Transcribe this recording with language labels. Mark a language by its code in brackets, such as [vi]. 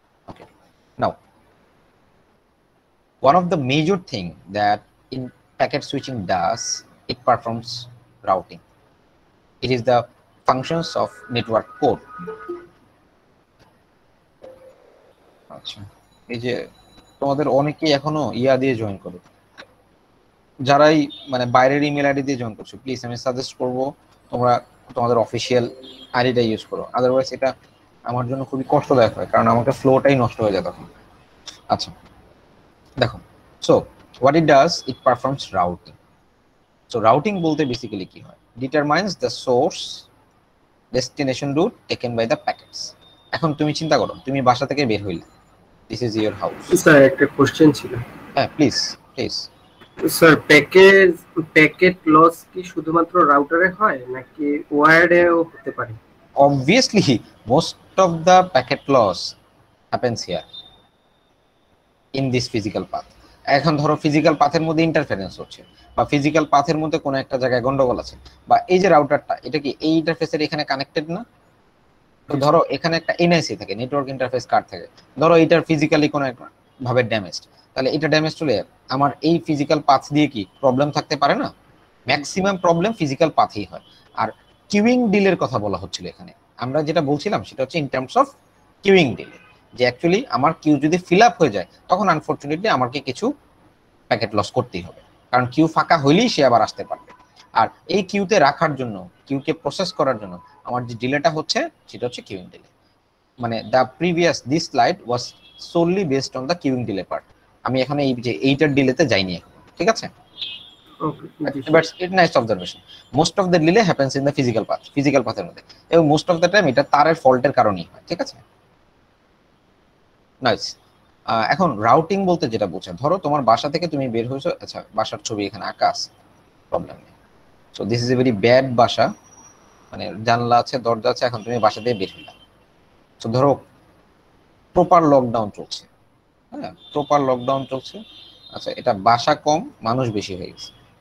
[en] Okay. Now, one of the major thing that in packet switching does, it performs routing. It is the functions of network core. [bn] আচ্ছা, এই যে তোমাদের অনেকেই এখনো ইয়া দিয়ে join করে, যারাই মানে বাইরের ইমেল আইডি দিয়ে জয়েন করছো, প্লিজ আমি সাজেস্ট করবো তোমরা তোমাদের অফিসিয়াল আইডিটা ইউজ করো, আদারওয়াইজ এটা আমার জন্য খুবই কষ্টদায়ক হয়, কারণ আমাকে ফ্লোটাই নষ্ট হয়ে যায় তখন। আচ্ছা দেখো, [en] So what it does, it performs routing. So routing [bn] বলতে বেসিক্যালি কি হয়? [en] Determines the source destination route taken by the packets. [bn] এখন তুমি চিন্তা করো, তুমি বাসা থেকে বের হইলে, [en] This is your house. [bn] Sir একটা কোশ্চেন ছিল। হ্যাঁ প্লিজ। স্যার প্যাকেট লস কি শুধুমাত্র রাউটারে হয় নাকি ওয়্যারডেও হতে পারে? [en] Obviously, most of the packet loss happens here in this physical path. [bn] এখন ধরো ফিজিক্যাল পাথের মধ্যে ইন্টারফারেন্স হচ্ছে, বা ফিজিক্যাল পাথের মধ্যে কোনো একটা জায়গায় গন্ডগোল আছে, বা এই যে রাউটারটা এটা কি এই ইন্টারফেসের এখানে কানেক্টেড না? তো ধরো এখানে একটা এনআইসি থাকে, নেটওয়ার্ক ইন্টারফেস কার্ড থাকে, ধরো এটার ফিজিক্যালি কোনো একটা ভাবে ড্যামেজড, তাহলে এটা ড্যামেজ হলে আমার এই ফিজিক্যাল পাথ দিয়ে কি প্রবলেম থাকতে পারে না? ম্যাক্সিমাম প্রবলেম ফিজিক্যাল পাথেই হয়। আর কিউইং ডিলের কথা বলা হচ্ছিল এখানে, আমরা যেটা বলছিলাম সেটা হচ্ছে [en] in terms of queuing delay, [bn] যে অ্যাকচুয়ালি আমার কিউ যদি ফিল আপ হয়ে যায় তখন আনফরচুনেটলি আমাকে কিছু প্যাকেট লস করতেই হবে, কারণ কিউ ফাঁকা হইলেই সে আবার আসতে পারবে। আর এই কিউতে রাখার জন্য, কিউকে প্রসেস করার জন্য আমার যে ডিলেটা হচ্ছে সেটা হচ্ছে কিউইং ডিলে। মানে [en] This slide was solely based on the queuing delay part. [bn] আমি এখানে এই যে এইটার ডিলেতে যাইনি এখন, ঠিক আছে? [en] But it's nice observation. Most of the delay happens in the physical path [bn] এর মধ্যে, এবং [en] most of the time [bn] এটা তারের ফল্টের কারণেই হয়, ঠিক আছে? [en] Nice. [bn] এখন রাউটিং বলতে যেটা বোঝায়, ধরো তোমার বাসা থেকে তুমি বের হয়েছো, আচ্ছা বাসার ছবি এখানে আঁকা আছে, প্রবলেম নেই। [en] so this is a very bad [bn] বাসা, মানে জানলা আছে, দরজা আছে, এখন তুমি বাসা থেকে বের হইলা। তো ধরো প্রপার লকডাউন চলছে, হ্যাঁ প্রপার লকডাউন চলছে, আচ্ছা এটা বাসা কম মানুষ বেশি হয়ে গেছে।